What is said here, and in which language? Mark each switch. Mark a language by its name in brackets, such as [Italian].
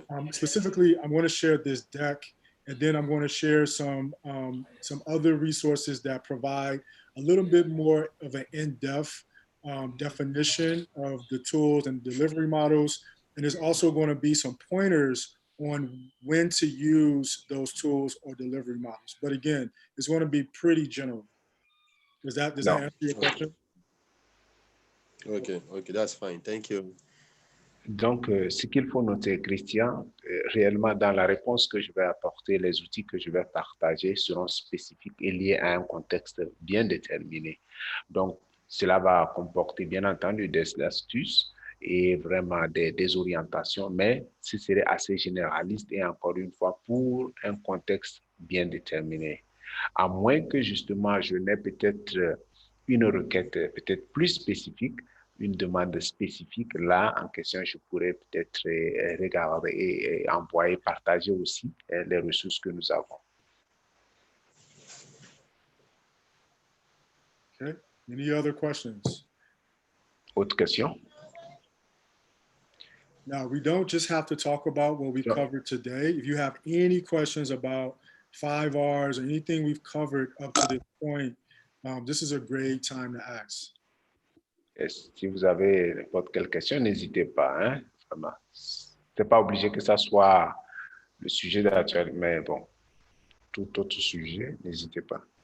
[English] Specifically, I'm going to share this deck, and then I'm going to share some other resources that provide a little bit more of an in-depth definition of the tools and delivery models. And there's also going to be some pointers on when to use those tools or delivery models. But again, it's going to be pretty general. Does that answer your question? Okay, that's fine. Thank you. [French] Donc, ce qu'il faut noter, Christian, réellement dans la réponse que je vais apporter, les outils que je vais partager seront spécifiques et liés à un contexte bien déterminé. Donc, cela va comporter bien entendu des astuces et vraiment des orientations, mais ce serait assez généraliste et encore une fois pour un contexte bien déterminé. À moins que justement je n'ai peut-être une requête peut-être plus spécifique, une demande spécifique, là, en question, je pourrais peut-être regarder et envoyer, partager aussi les ressources que nous avons. [English] Okay. Any other questions? [French] Autre question? [English] Now, we don't just have to talk about what we covered today. If you have any questions about 5Rs or anything we've covered up to this point, this is a great time to ask. Yes. [French] Si vous avez n'importe quelle question, n'hésitez pas. Hein? Vraiment. C'est pas obligé que ça soit le sujet d'actualité, mais bon, tout autre sujet, n'hésitez pas.